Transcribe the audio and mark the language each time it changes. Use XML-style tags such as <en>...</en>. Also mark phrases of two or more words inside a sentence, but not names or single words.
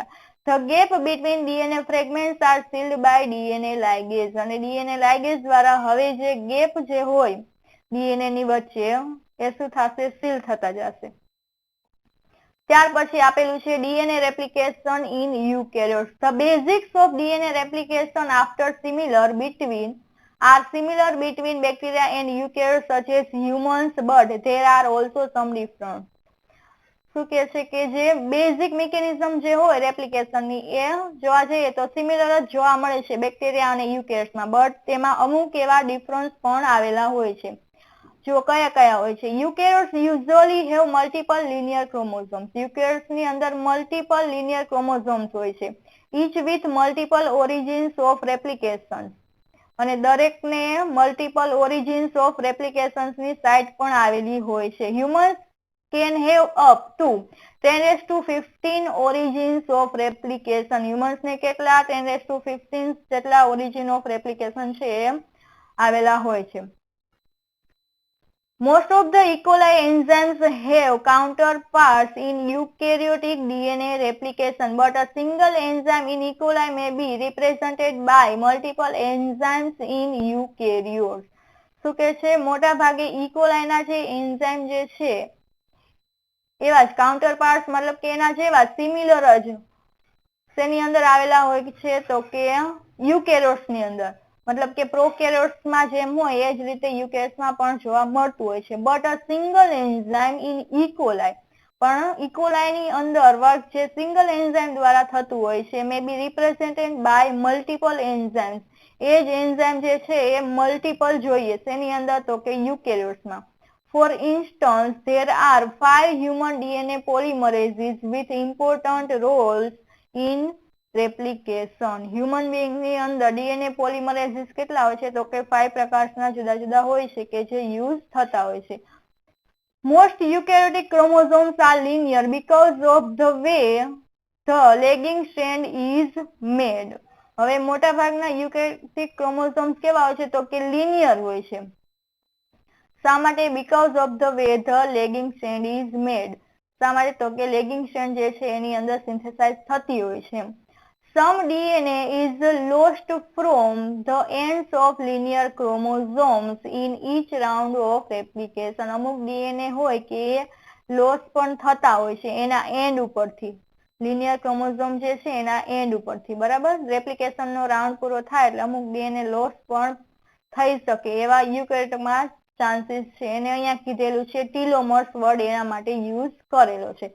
<en>the gap between DNA fragments are sealed by DNA ligase.</en> <gu>અને ડીએનએ લાઇગેઝ દ્વારા હવે જે ગેપ જે હોય ડીએનએ ની વચ્ચે એ શું થશે સીલ થતા જશે. ત્યાર પછી આપેલું છે</gu> <en>DNA replication in eukaryotes. the basics of DNA replication after are similar between bacteria and eukaryotes such as humans, but there are also some difference.</en> <gu>શું કે છે કે જે</gu> <en>basic mechanism</en> <gu>જે હોય રેપ્લિકેશન ની એ જોવા જઈએ તો સિમિલર જ જોવા મળે છે બેક્ટેરિયા અને યુકેરિયોટ્સ માં, બટ તેમાં અમુક એવા ડિફરન્સ પણ આવેલા હોય છે. જો કયા કયા હોય છે.</gu> <en>eukaryotes usually have multiple linear chromosomes.</en> <gu>યુકેરિયોટ્સ ની અંદર</gu> <en>multiple linear chromosomes</en> <gu>હોય છે,</gu> <en>each with multiple origins of replication.</en> <gu>અને દરેકને</gu> <en>multiple origins of replications</en> <gu>ની સાઇટ પણ આવેલી હોય છે.</gu> <en>humans can have up to 10⁻15 origins of replication.</en> <gu>હ્યુમન્સ ને કેટલા 10⁻15 જેટલા</gu> <en>origin of replication</en> <gu>છે એ આવેલા હોય છે.</gu> <en>Most of the E. coli enzymes have counterparts in eukaryotic DNA replication, but a single enzyme in E. coli may be represented by multiple enzymes in eukaryotes.</en> <gu>શું કે છે મોટા ભાગે E. coli ના જે એન્ઝાઇમ જે છે એવા જ</gu> <en>counter part</en> <gu>મતલબ કે એના જેવા સિમિલર જ શેની અંદર આવેલા હોય છે તો કે યુકેરિયોટ્સ ની અંદર, મતલબ કે પ્રોકેરિયોટ્સ માં જેમ હોય એ જ રીતે યુકેરિયોટ્સ માં પણ જોવા મળતું હોય છે.</gu> <en>but a single enzyme in E. coli,</en> <gu>પણ ઇકોલાઈ ની અંદર વર્ક જે સિંગલ એન્ઝાઇમ દ્વારા થતું હોય છે</gu> <en>may be represented by multiple enzymes.</en> <gu>એ જ એન્ઝાઇમ જે છે એ મલ્ટિપલ જોઈએ શેની અંદર તો કે યુકેરિયોટ્સમાં.</gu> <en>For instance, there are 5 human DNA polymerases with important roles in replication. Human being</en> <gu>ની અંદર</gu> <en>DNA polymerases</en> <gu>કેટલા હોય છે તો કે 5 પ્રકારના જુદા જુદા હોય છે કે જે યુઝ થતા હોય છે.</gu> <en>Most eukaryotic chromosomes are linear because of the way the lagging strand is made.</en> <gu>હવે મોટા ભાગના</gu> <en>eukaryotic chromosomes</en> <gu>કેવા હોય છે તો કે લિનિયર હોય છે. શા માટે?</gu> <en>because of the way the lagging strand is made.</en> <gu>શા માટે તો કે</gu> <en>lagging strand</en> <gu>જે છે એની અંદર સિન્થેસાઇઝ થતી હોય છે.</gu> <en>Some DNA is lost from the ends of linear chromosomes in each round of replication.</en> <gu>અમુક DNA હોય કે લોસ પણ થતા હોય છે એના એન્ડ ઉપરથી, લિનિયર ક્રોમોસોમ જે છે એના એન્ડ ઉપરથી, બરાબર. રેપ્લિકેશન નો રાઉન્ડ પૂરો થાય એટલે અમુક DNA લોસ પણ થઈ શકે એવા યુકેરિયોટમાં ચાન્સીસ છે. એને અહીંયા કીધેલું છે</gu> <en>telomeres word</en> <gu>એના માટે યુઝ કરેલો છે.</gu>